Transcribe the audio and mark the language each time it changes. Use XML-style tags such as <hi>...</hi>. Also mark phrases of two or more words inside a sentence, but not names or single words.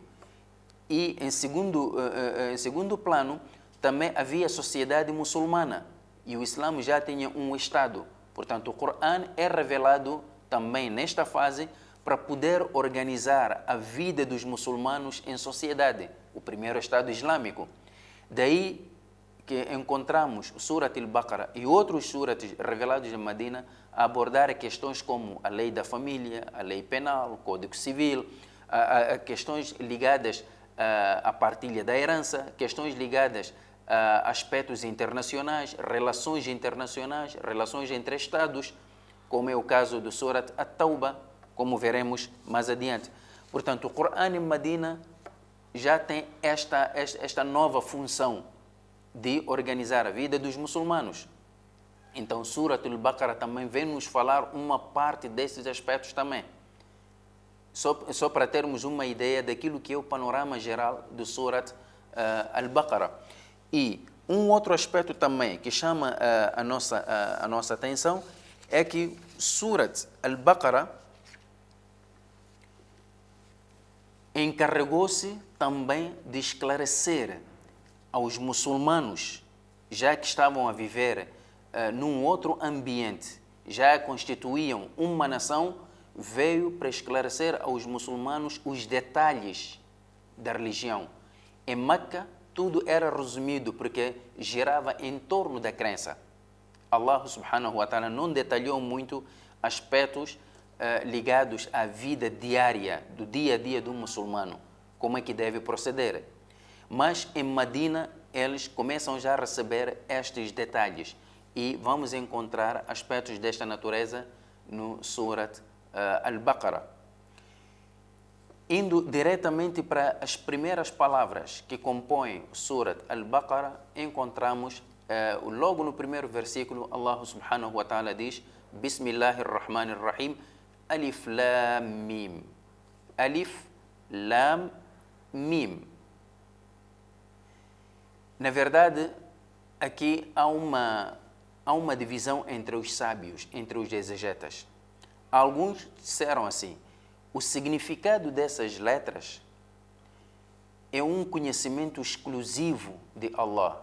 <pt>E, em segundo plano, também havia a sociedade muçulmana e o Islã já tinha um Estado. Portanto, o Corão é revelado também nesta fase para poder organizar a vida dos muçulmanos em sociedade, o primeiro Estado islâmico. Daí que encontramos o Surat al-Baqarah e outros surats revelados em Medina a abordar questões como a lei da família, a lei penal, o Código Civil, a questões ligadas à partilha da herança, questões ligadas a aspectos internacionais, relações entre Estados, como é o caso do Surat at-Tawbah, como veremos mais adiante. Portanto, o Corão em Medina já tem esta nova função de organizar a vida dos muçulmanos. Então, Surat al-Baqarah também vem nos falar uma parte desses aspectos também. Só para termos uma ideia daquilo que é o panorama geral do Surat al-Baqarah. E um outro aspecto também que chama a nossa atenção é que Surat al-Baqarah encarregou-se também de esclarecer aos muçulmanos, já que estavam a viver num outro ambiente, já constituíam uma nação, veio para esclarecer aos muçulmanos os detalhes da religião. Em Meca, tudo era resumido porque girava em torno da crença.</pt> <ar>الله سبحانه وتعالى</ar> <pt>não detalhou muito aspectos ligados à vida diária, do dia a dia do muçulmano, como é que deve proceder. Mas em Medina eles começam já a receber estes detalhes e vamos encontrar aspectos desta natureza no Surat al-Baqarah. Indo diretamente para as primeiras palavras que compõem o Surat al-Baqarah, encontramos logo no primeiro versículo,</pt> <ar>الله سبحانه وتعالى diz: بسم الله الرحمن الرحيم الم. الم.</ar> <pt>Na verdade, aqui há uma divisão entre os sábios, entre os exegetas. Alguns disseram assim: o significado dessas letras é um conhecimento exclusivo de Allah.</pt>